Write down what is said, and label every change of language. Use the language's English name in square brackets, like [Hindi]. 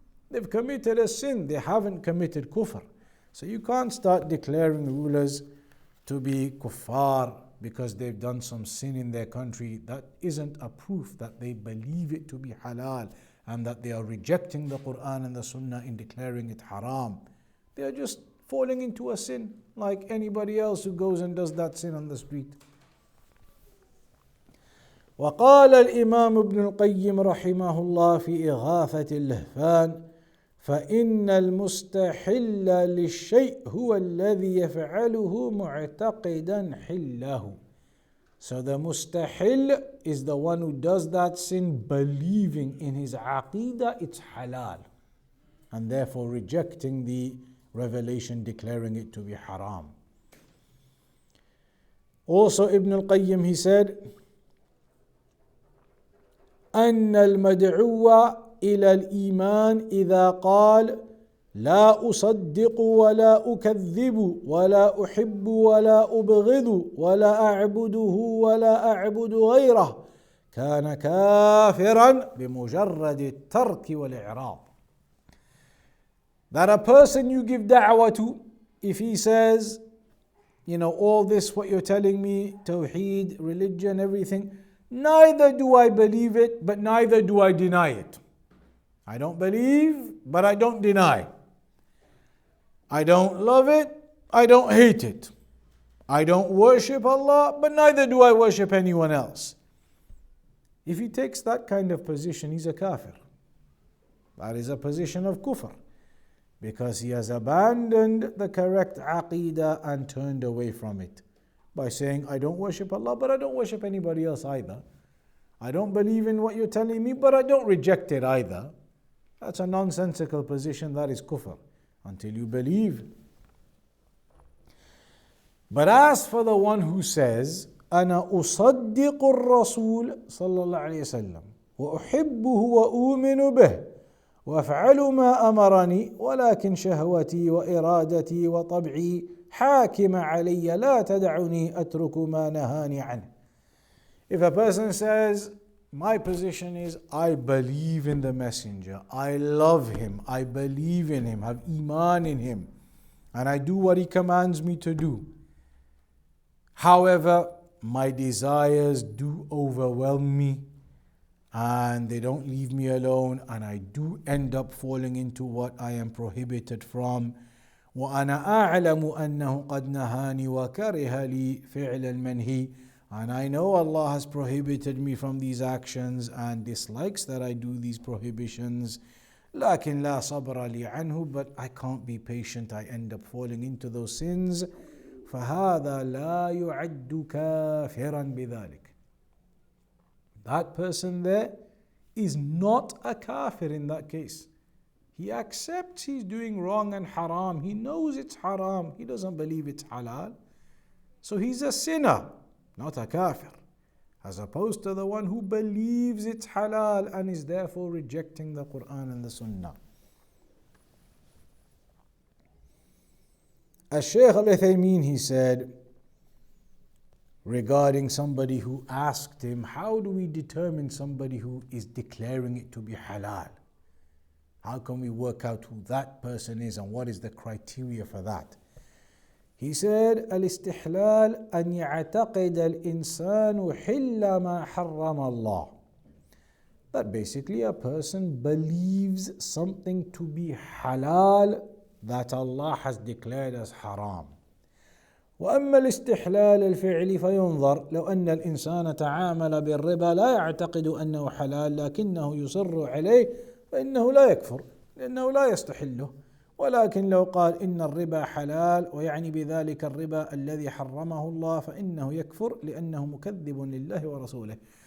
[English] They've committed a sin. They haven't committed kufr. So you can't start declaring rulers to be kuffar because they've done some sin in their country. That isn't a proof that they believe it to be halal and that they are rejecting the Quran and the Sunnah in declaring it haram. They are just falling into a sin like anybody else who goes and does that sin on the street. [Arabic] وقال الإمام ابن القيم رحمه الله في إغاثة اللهفان فإن المستحل للشيء هو الذي يفعله معتقدا حله. [English] So the mustahil is the one who does that sin believing in his aqidah it's halal and therefore rejecting the revelation declaring it to be haram. Also Ibn al-Qayyim, he said, [Arabic] أن المدعو إلى الإيمان إذا قال لا أصدق ولا أكذب ولا أحب ولا أبغض ولا أعبده ولا أعبد غيره كان كافرا بمجرد الترك والإعراض. [English] That a person you give da'wah to, if he says, all this what you're telling me, tawheed, religion, everything, neither do I believe it, but neither do I deny it. I don't believe, but I don't deny. I don't love it, I don't hate it. I don't worship Allah, but neither do I worship anyone else. If he takes that kind of position, he's a kafir. That is a position of kufr, because he has abandoned the correct aqidah and turned away from it by saying, I don't worship Allah, but I don't worship anybody else either. I don't believe in what you're telling me, but I don't reject it either. That's a nonsensical position, that is kufr, until you believe. But as for the one who says, [Arabic] أنا أصدق الرسول صلى الله عليه وسلم وأحبه وأؤمن به وأفعل ما أمرني ولكن شهوتي وإرادتي وطبعي حاكم علي لا تدعني أترك ما نهاني عنه. [English] If a person says, my position is I believe in the messenger, I love him, I believe in him, have iman in him, and I do what he commands me to do. However, my desires do overwhelm me and they don't leave me alone, and I do end up falling into what I am prohibited from. [Arabic] وأنا أعلم أنه قد نهاني وكره لي فعل المنهي. [English] And I know Allah has prohibited me from these actions and dislikes that I do these prohibitions. [Arabic] لكن لا صبر لي عنه, [English] but I can't be patient, I end up falling into those sins. [Arabic] فهذا لا يعد كافرا بذلك. [English] That person there is not a kafir in that case. He accepts he's doing wrong and haram. He knows it's haram. He doesn't believe it's halal. So he's a sinner, not a kafir. As opposed to the one who believes it's halal and is therefore rejecting the Quran and the Sunnah. Shaykh Al-Uthaymeen, he said, regarding somebody who asked him, how do we determine somebody who is declaring it to be halal? How can we work out who that person is and what is the criteria for that? He said, [Arabic] الاستحلال أن يعتقد الإنسان حل ما حرم الله. [English] That basically a person believes something to be halal that Allah has declared as haram. [Arabic] وأما الاستحلال الفعلي فينظر لو أن الإنسان تعامل بالربا لا يعتقد أنه حلال لكنه يصر عليه فإنه لا يكفر لأنه لا يستحله، ولكن لو قال إن الربا حلال ويعني بذلك الربا الذي حرمه الله فإنه يكفر لأنه مكذب لله ورسوله.